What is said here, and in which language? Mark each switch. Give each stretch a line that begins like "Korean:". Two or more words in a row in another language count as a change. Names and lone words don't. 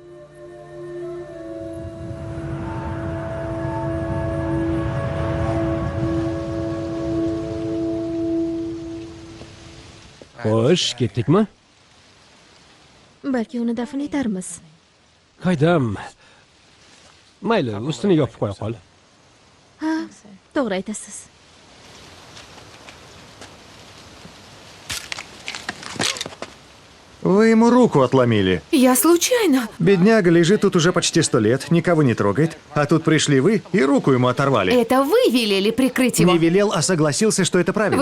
Uzbek: Xo'sh, ketdikmi? Balki uni dafn etarmiz. Qaydam. Mayli, ustini yopib qo'ya qol. Ha, to'g'ri aytasiz.
Russian: Вы ему руку отломили. Я случайно. Бедняга лежит тут уже почти 100 лет, никого не трогает. А тут пришли вы и руку ему оторвали. Это вы велели прикрыть его? Не велел, а согласился, что это правильно.